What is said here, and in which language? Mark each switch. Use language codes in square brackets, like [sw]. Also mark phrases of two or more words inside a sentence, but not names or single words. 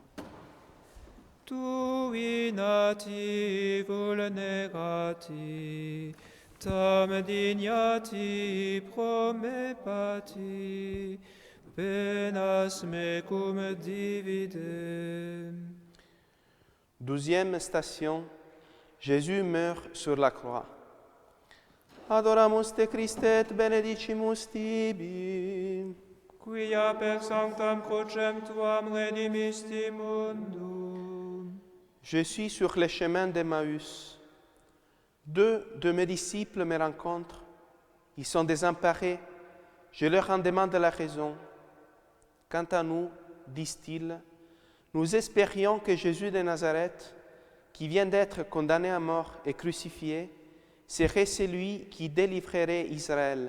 [la] Tui nati vulnerati, tam dignati promepati, penas mecum dividem. [fr] 12e station, Jésus meurt sur la croix. [la] Adoramus te Christe et benedicimus tibi. Quia per sanctam crucem tuam redimisti mundum. [fr] Je suis sur le chemin d'Emmaüs. 2 de mes disciples me rencontrent. Ils sont désemparés. Je leur en demande la raison. Quant à nous, disent-ils, nous espérions que Jésus de Nazareth, qui vient d'être condamné à mort et crucifié, serait celui qui délivrerait Israël.